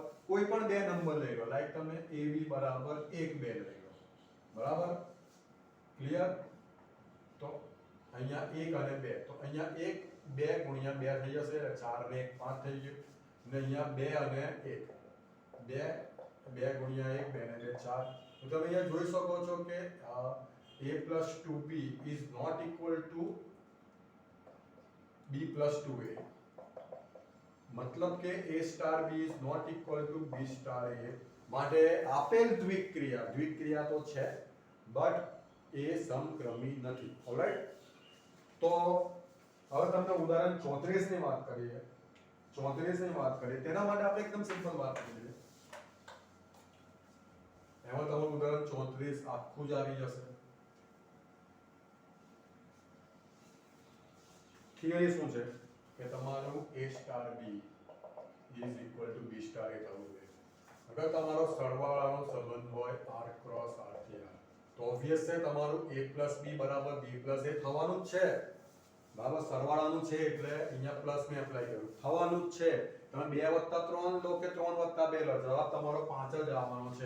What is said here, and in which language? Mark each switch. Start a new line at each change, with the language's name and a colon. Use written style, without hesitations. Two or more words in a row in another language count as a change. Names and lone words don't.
Gujarati: કોઈ પણ બે નંબર લઈ લો, લાઈક તમે ab બરાબર 1 2 લઈ લો બરાબર, ક્લિયર. તો અહીંયા 1 અને 2, તો અહીંયા 1 2 ગુણ્યા 2 થઈ જશે એટલે 4 ને 1 5 થઈ ગયું. ને અહીંયા 2 અને 1 2 ગુણ્યા 1 2 ને 2 4. તો તમે અહીંયા જોઈ શકો છો કે a + 2b
English: is not equal to
Gujarati: b + 2a. મતલબ કે a સ્ટાર b
English: is not equal to
Gujarati: b સ્ટાર a. માટે આપેલ દ્વિક્રિયા તો છે બટ એ સમક્રમી નથી. ઓલરાઈટ, તો હવે તમને ઉદાહરણ 34 ની વાત કરીએ. 34 ની વાત કરીએ તેના માટે આપણે એકદમ સિમ્પલ વાત કરીએ. એમાં તમારું ઉદાહરણ 34 આખું જ આવી જશે. થિયરી શું છે કે તમારું a સ્ટાર b
English: is equal to
Gujarati: b સ્ટાર a થવું જોઈએ. અગર તમારો સરવાળાનો સંબંધ હોય r ક્રોસ r થી r, તો ઓબ્વિયસ છે તમારું a + b બરાબર b + a થવાનું જ છે બરાબર. સરવાળાનું છે એટલે અહીંયા પ્લસ મે એપ્લાય કર્યું, થવાનું જ છે. તમે 2 + 3 લો કે 3 + 2 લો, જવાબ તમારો 5 જ આવવાનો છે.